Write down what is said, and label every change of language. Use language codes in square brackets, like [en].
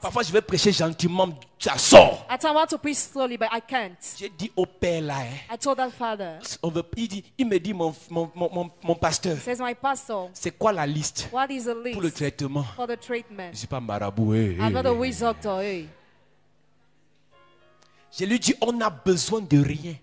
[fr] Parfois je vais prêcher gentiment, ça sort. [en] At times I want to preach slowly, but I can't. [fr] J'ai dit au père là, [en] I told that father, [fr] il me dit, mon pasteur, [en] says my pastor, [fr] c'est quoi la liste [en] what is the [fr] pour le [en] list [fr] traitement? [en] for the treatment? [fr] Je ne suis pas marabout. [en] I'm not a witch doctor, hey. [fr] Je lui dis, on a besoin de rien.